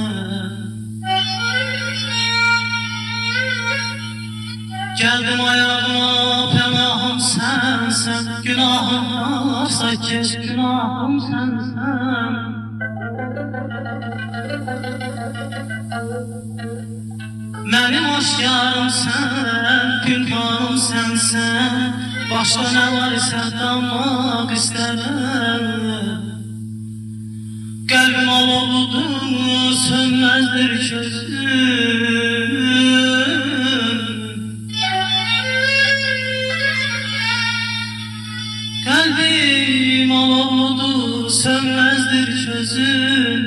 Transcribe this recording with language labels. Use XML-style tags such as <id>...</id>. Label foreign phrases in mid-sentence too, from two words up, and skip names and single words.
<az>Geldim ayağıma pənahım sensen. Günahım varsa keç, günahım sensen. Mənim aşkarım sen, günahım sensen.</az> <tr>Başka ne var ise danmaq istərəm.</tr> <az>Qəlbim alovludur, sönməzdir közüm.</az> <tr>Kalbim alovludur, sönmezdir çözüm.</tr>